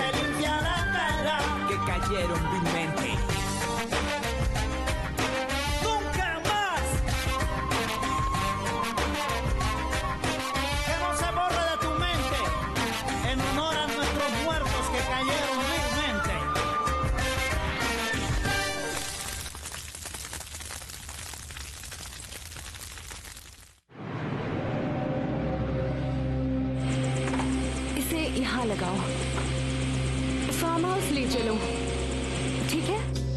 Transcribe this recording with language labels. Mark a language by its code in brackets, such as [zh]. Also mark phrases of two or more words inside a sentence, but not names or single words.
[es] Se limpia la cara, que cayeron vilmente. ¡Nunca más! Que no se borre de tu mente, en honor a nuestros muertos que cayeron vilmente. [hi] इसे यहाँ लगाओ, [en] farm house [hi] ले चलो, ठीक है?